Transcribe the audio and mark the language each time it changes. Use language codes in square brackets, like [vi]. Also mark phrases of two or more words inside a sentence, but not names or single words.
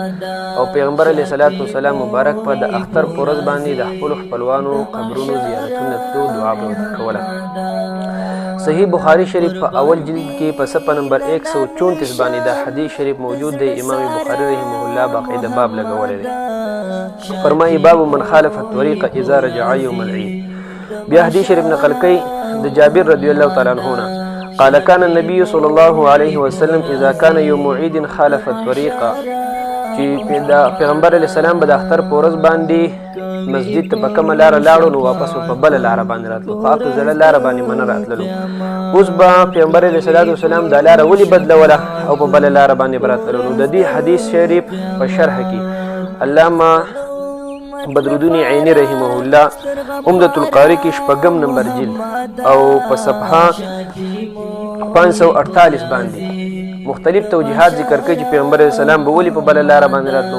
[ps] او پیغمبر [ar] علیه الصلاة والسلام [ps] مبارک په د اختر په ورځ باندې د خپلو خپلوانو قبرونو زیارتونو لتلو دعا به ورته کوله. صحیح بخاری شریف په اول جلد کې په صفحه نمبر 134 باندې دا حدیث شریف موجود دی. امام بخاری [ar] رحمه الله [ps] باقاعده باب لګولی دی، فرمایي [ar] باب من خالف الطريق اذا رجع يوم العيد. [ps] بیا حدیث شریف نقل کوي د جابر [ar] رضی الله تعالی عنه [ps] نه [ar] قال كان النبي صلى الله عليه وسلم اذا كان يوم عيد خالف الطريق، [ps] چې پیغمبر [ar] علیه السلام [ps] به د اختر په ورځ باندې مسجد ته په کومه لاره لاړو نو واپس په بله لاره باندې راتلو، په هغه زړه لاره باندې منه راتللو. اوس به پیغمبر [ar] علیه الصلاة والسلام [ps] دا لاره ولې بدلوله او په بله لاره باندې به راتللو. نو د دې حدیث شریف په شرح کې علامه بدرالدین عینی [ar] رحمه الله [ps] عمدة القاری کې شپږم نمبر جلد او په صفحه 548 باندې مختلف توجیهات ذکر کوي چې پیغمبر [ar] علیه السلام [ps] به ولې په بله لاره باندې راتلو.